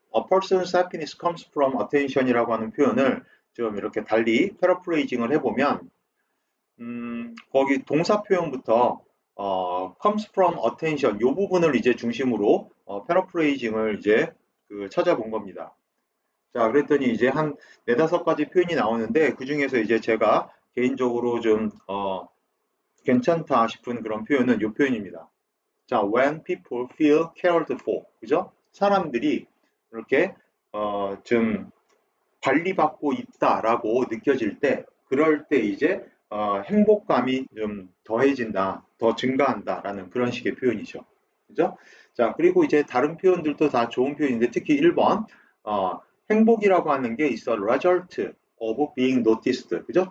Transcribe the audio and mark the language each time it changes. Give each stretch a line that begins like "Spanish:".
English: person's happiness comes from attention
Korean: 이라고 하는 표현을 좀 이렇게 달리 패러프레이징을 해보면 거기 동사 표현부터
English: comes from attention
Korean: 요 부분을 이제 중심으로 패러프레이징을 이제 찾아본 겁니다. 자, 그랬더니 이제 한 네다섯 가지 표현이 나오는데 그 중에서 이제 제가 개인적으로 좀 괜찮다 싶은 그런 표현은 요 표현입니다.
English: 자, when people feel cared for, 그죠?
Korean: 사람들이 이렇게 좀 관리받고 있다라고 느껴질 때, 그럴 때 이제 행복감이 좀 더해진다, 더 증가한다라는 그런 식의 표현이죠. 그죠? 자, 그리고 이제 다른 표현들도 다 좋은 표현인데 특히 1번, 행복이라고 하는 게 있어
English: result of being noticed.
Korean: 그죠?